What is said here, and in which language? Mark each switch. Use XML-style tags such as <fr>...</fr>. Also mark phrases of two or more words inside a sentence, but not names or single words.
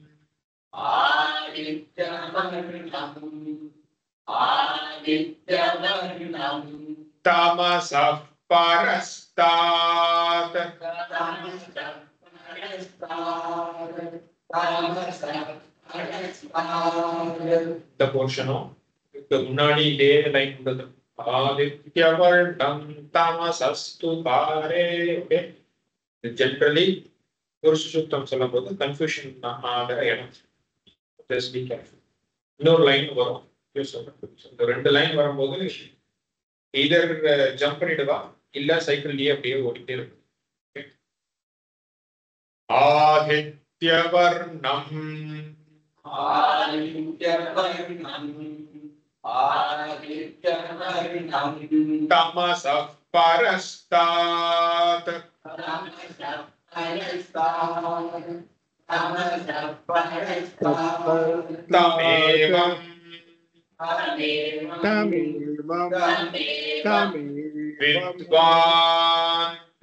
<sa>तमसः परस्तात्</sa> <en>the portion of the munadi day like the</en> <sa>आदित्यवर्णं तमसस्तु पारे.</sa> <en>Okay, generally</en> <ta>Purushottam சொல்லும்போது confusion ஆகிற இடம்.</ta> <en>Just be careful.</en> <ta>இன்னொரு லைன் வரும் இந்த ரெண்டு லைன் வரும்போது</ta> <en>either jump</en> <ta>பண்ணிடுவா இல்ல சைக்கிள்லயே அப்படியே ஓடிட்டே இருக்கும்.</ta> <sa>ஆதித்யவர்ணம் तमसः परस्तात् तमेवं विद्वान्</sa>